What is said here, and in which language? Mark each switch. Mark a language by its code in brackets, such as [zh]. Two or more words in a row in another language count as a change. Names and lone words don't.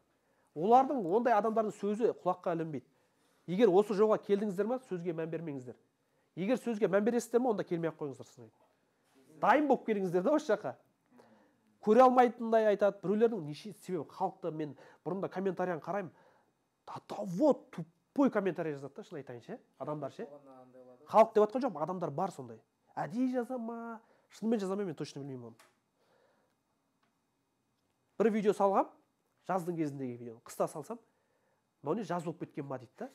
[kk] Олардың ондай адамдардың сөзі құлаққа ілінбейді. Егер осы жолға келдіңіздер ме, сөзге мән бермеңіздер. Егер сөзге мән бересіздер ме, онда келмей ақ қойыңыздар сізге. Дайын болып келіңіздер да осы жаққа. Көре алмайтындай айтады, біреулердің неше себебі халықты мен бұрында комментарияны қараймын. [ru] До того тупой комментарий [kk] жазады да, шын айтайын ше, адамдар ше. халық деп жатқан жоқпын, адамдар бар сондай. Әдейі жаза ма, шынымен жаза ма, мен точно білмеймін оны. Бір видео салғам, жаздың кезіндегі видео, қыста салсам, мынау не жаз болып кеткен ба дейді да.